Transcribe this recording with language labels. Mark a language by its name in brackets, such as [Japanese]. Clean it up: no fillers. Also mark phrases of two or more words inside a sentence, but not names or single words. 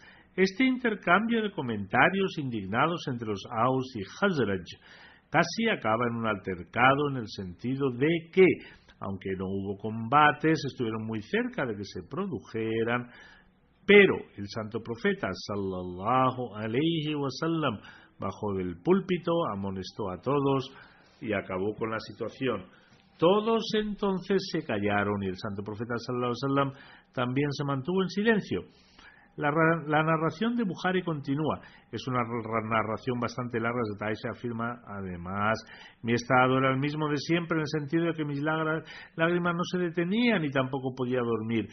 [Spanish] Este intercambio de comentarios indignados entre los Aus y Khazraj casi acaba en un altercado, en el sentido de que, aunque no hubo combates, estuvieron muy cerca de que se produjeran, Pero el santo profeta [Arabic] صلى الله عليه وسلم [Spanish] bajó del púlpito, amonestó a todos y acabó con la situación. Todos entonces se callaron y el santo profeta [Arabic] صلى الله عليه وسلم [Spanish] también se mantuvo en silencio. La narración de Bukhari continúa. Es una narración bastante larga. Aisha afirma, además, mi estado era el mismo de siempre, en el sentido de que mis lágrimas no se detenían y tampoco podía dormir.